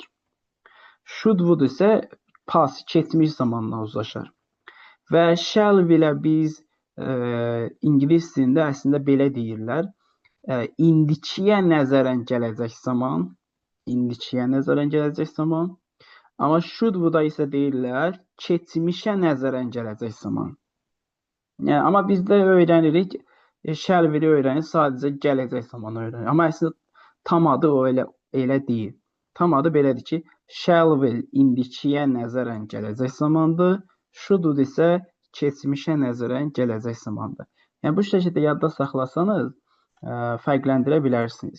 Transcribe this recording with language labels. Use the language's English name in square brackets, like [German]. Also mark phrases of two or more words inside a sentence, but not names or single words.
[English] Should, would [Azerbaijani] isə past, keçmiş zamanla uzlaşır. Və [English] shall will- [Azerbaijani] ə biz ingilis dilində əslində belə deyirlər. İndikiyə nəzərən gələcək zaman, amma [English] should, would- [Azerbaijani] a isə deyirlər keçmişə nəzərən gələcək zaman. Yəni, amma bizdə öyrənirik, [English] shall will- [Azerbaijani] i öyrənirik, sadəcə gələcək zaman öyrənirik. Amma əslində tam adı elə deyil. Tam adı belədir ki, [English] shall will [Azerbaijani] indikiyə nəzərən gələcək zamandır, [English] should, would [Azerbaijani] isə keçmişə nəzərən gələcək zamandır. Yəni, bu şəkildə yadda saxlasanız, fərqləndirə bilərsiniz.